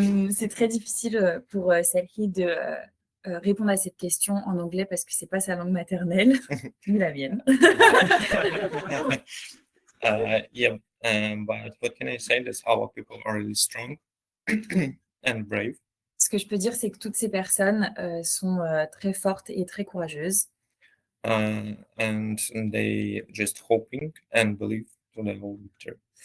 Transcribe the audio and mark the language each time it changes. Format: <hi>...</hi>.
<fr>C'est très difficile pour Selkie de répondre à cette question en anglais parce que c'est pas sa langue maternelle, ni la mienne.</fr> <en>Yeah, but what can I say? That's our people are really strong and brave.</en> <fr>Ce que je peux dire, c'est que toutes ces personnes sont très fortes et très courageuses.</fr> <en>And they just hoping and believe to the whole victory.</en>